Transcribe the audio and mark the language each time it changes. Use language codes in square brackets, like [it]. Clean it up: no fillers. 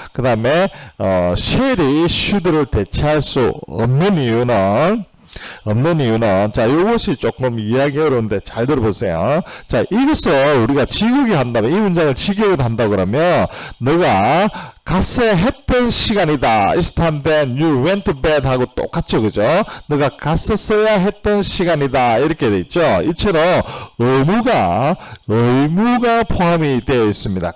[ko] 그 다음에 shall이 should를 대체할 수 없는 이유는 자, 이것이 조금 이해하기 어려운데 잘 들어보세요. 자, 이것을 우리가 직역이 한다면, 이 문장을 직역을 한다 그러면, 너가 갔어야 했던 시간이다. [en] It's time that you went to bed [ko] 하고 똑같죠, 그죠? 너가 갔었어야 했던 시간이다. 이렇게 돼 있죠. 이처럼 의무가 포함이 되어 있습니다.